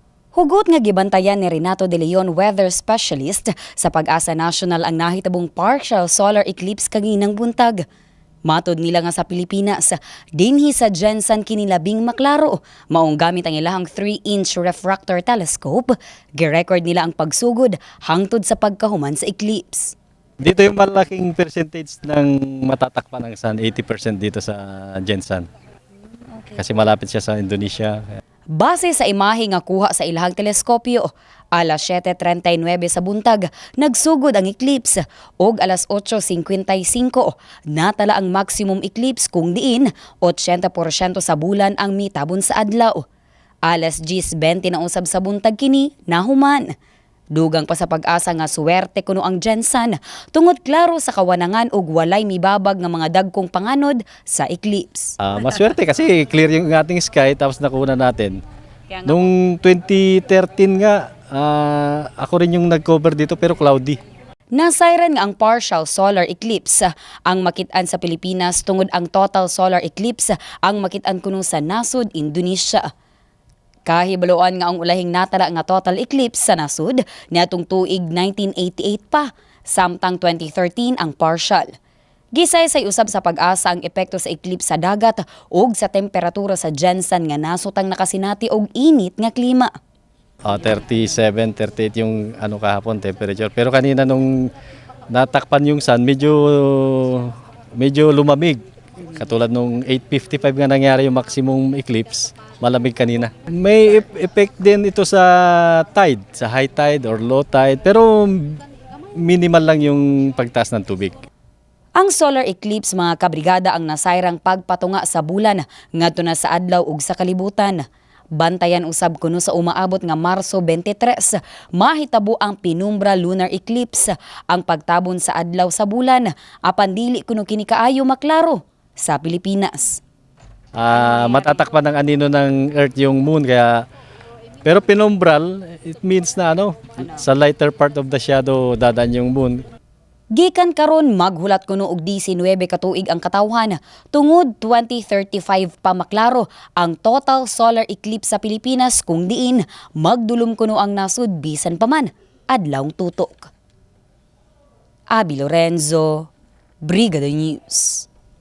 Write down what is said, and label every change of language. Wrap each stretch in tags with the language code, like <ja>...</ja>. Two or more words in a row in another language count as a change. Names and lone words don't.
<ceb>Hugot nga gibantayan ni Renato De Leon,</ceb> <en>weather specialist</en> <ceb>sa Pag-asa National ang nahitabong partial solar eclipse kaginang buntag. Matod nila nga sa Pilipinas, dinhi sa Gensan kinilabing maklaro, maong gamit ang ilahang 3-inch</ceb> <en>refractor telescope,</en> <ceb>girecord nila ang pagsugod hangtod sa pagkahuman sa eclipse.</ceb> <tl>Dito yung malaking percentage ng matatakpan ng sun, 80% dito sa Gensan. Kasi malapit siya sa Indonesia.</tl> <ceb>Base sa imahe nga kuha sa ilahang teleskopyo, alas 7:39 sa buntag, nagsugod ang eclipse ug alas 8:55 natala ang</ceb> <en>maximum eclipse</en> <ceb>kung diin 80% sa bulan ang mitabon sa adlaw. Alas 10:20 na usab sa buntag kini nahuman. Dugang pa sa Pag-asa nga suwerte kuno ang Gensan tungod klaro sa kawanangan ug walay mibabag nga mga dagkong panganod sa eclipse.</ceb> <tl>Maswerte kasi clear yung ating sky tapos nakuha natin. Nung 2013 nga, ako rin yung nag-cover dito pero cloudy.</tl> <ceb>Nasayran nga ang</ceb> <en>partial solar eclipse</en> <ceb>ang makit-an sa Pilipinas tungod ang</ceb> <en>total solar eclipse</en> <ceb>ang makit-an kuno sa nasud Indonesia. Kahibaloan nga ang ulahing natala nga</ceb> <en>total eclipse</en> <ceb>sa nasud niadtong tuig 1988 pa, samtang 2013 ang partial. Gisaysay usab sa Pag-asa ang epekto sa eclipse sa dagat ug sa temperatura sa Gensan nga nasutang nakasinati og init nga klima.</ceb> <tl>37, 38 yung kahapon temperature. Pero kanina nung natakpan yung sun, medyo lumamig. Katulad nung 8:55 nga nangyari yung</tl> <en>maximum eclipse,</en> <tl>malamig kanina. May effect din ito sa tide, sa</tl> <en>high tide or low tide,</en> <tl>pero minimal lang yung pagtaas ng tubig.</tl> <ceb>Ang</ceb> <en>solar eclipse</en> <ceb>mga kabrigada ang nasayrang pagpatunga sa bulan ngadto na sa adlaw ug sa kalibutan. Bantayan usab kuno sa umaabot nga Marso 23, mahitabo ang</ceb> <en>penumbra lunar eclipse,</en> <ceb>ang pagtabon sa adlaw sa bulan, apan dili kuno kini kaayo maklaro sa Pilipinas.</ceb> <tl>Matatakpan ng anino ng Earth yung moon pero penumbral,</tl> <en>it means</en> <tl>na sa</tl> <en>lighter part of the shadow</en> <tl>dadaan yung</tl> <en>moon.</en> <ceb>Gikan karon maghulat kuno og 19 ka tuig ang katawhan tungod 2035 pa maklaro ang</ceb> <en>total solar eclipse</en> <ceb>sa Pilipinas kung diin magdulom kuno ang nasud bisan pa man adlawng tutok. Abi Lorenzo, Brigada News.</ceb>